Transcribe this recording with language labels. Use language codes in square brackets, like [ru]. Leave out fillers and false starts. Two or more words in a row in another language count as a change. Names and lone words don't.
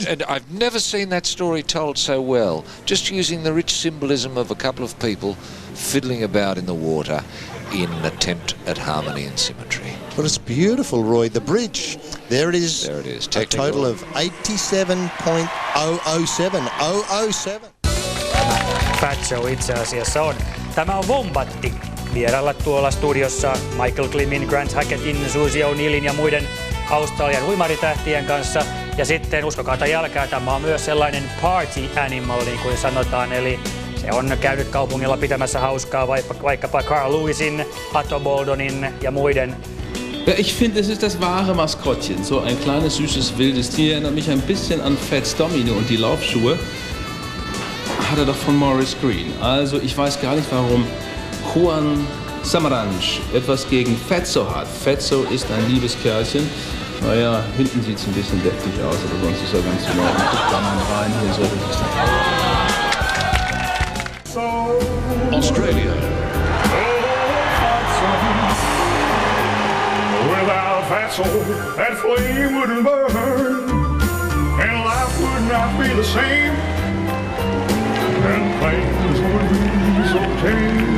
[en] And I've never seen that story told so well. Just using the rich symbolism of a couple of people fiddling about in the water in an attempt at harmony and symmetry. But it's beautiful, Roy. The bridge. There it is. There it is. A total of 87.007. [fi] Fatso itse asiassa on. Tämä on Wombatti. Vierailla tuolla studiossa Michael Klimin, Grant Hackettin, Susie O'Neillin ja muiden Australian uimaritähtien kanssa. Ja sitten, uskokaa tai jälkää, tämä on myös sellainen [en] party animal, [fi] niin kuin sanotaan. Eli se on käynyt kaupungilla pitämässä hauskaa vaikkapa Carl Lewisin, Atto Boldonin ja muiden. [de] Ja, ich finde, es ist das wahre Maskottchen. So ein kleines, süßes, wildes Tier. Erinnert mich ein bisschen an Fats Domino und die Laufschuhe. Hat er doch von Maurice Green. Also ich weiß gar nicht, warum Juan Samaranch etwas gegen Fatso hat. Fatso ist ein liebes Kerlchen. Naja, hinten sieht es ein bisschen deftig aus, aber sonst ist er ganz in Ordnung. Guckt da mal rein, hier so richtig. Australia. [en] Without Fatso, that flame wouldn't burn, and life would not be the same. And things would be so tame.